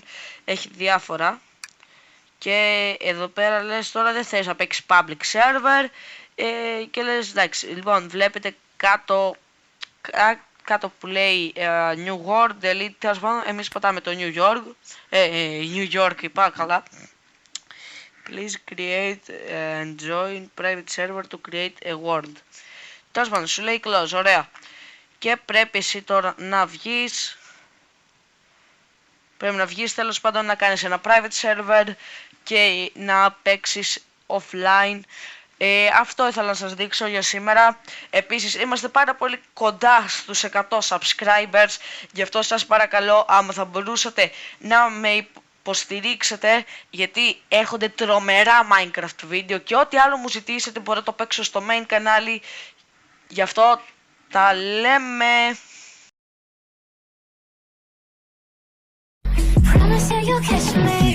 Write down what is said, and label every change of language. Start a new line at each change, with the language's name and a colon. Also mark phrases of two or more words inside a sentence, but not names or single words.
Greek: Έχει διάφορα. Και εδώ πέρα λες τώρα δεν θες να παίξεις
English: public server
Greek: και λες εντάξει. Λοιπόν, βλέπετε κάτω που λέει
English: New World,
Greek: delete, τέλος πάντων, εμείς πατάμε το New York. New York είπα, καλά.
English: Please create and join private server to create a world.
Greek: Τέλος πάντων, σου λέει close, ωραία. Και πρέπει εσύ τώρα να βγεις. Πρέπει να βγεις τέλος πάντων, να κάνεις ένα
English: private server
Greek: και να παίξεις offline. Αυτό ήθελα να σας δείξω για σήμερα. Επίσης είμαστε πάρα πολύ κοντά στους 100 subscribers. Γι' αυτό σας παρακαλώ, άμα θα μπορούσατε να με υποστηρίξετε, γιατί έρχονται τρομερά Minecraft βίντεο και ό,τι άλλο μου ζητήσετε μπορώ να το παίξω στο main κανάλι. Γι' αυτό τα λέμε.
English: Promise you you'll catch me.